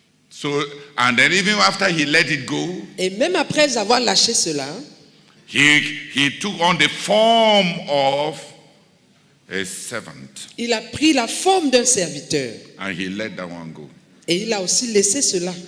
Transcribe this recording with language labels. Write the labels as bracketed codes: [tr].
[en] So, and then even after he let it go, [fr] Et même après avoir lâché cela, [en] he took on the form of a servant, [fr] il a pris la forme d'un serviteur. [en] and he let that one go, [fr] Et il a aussi laissé cela.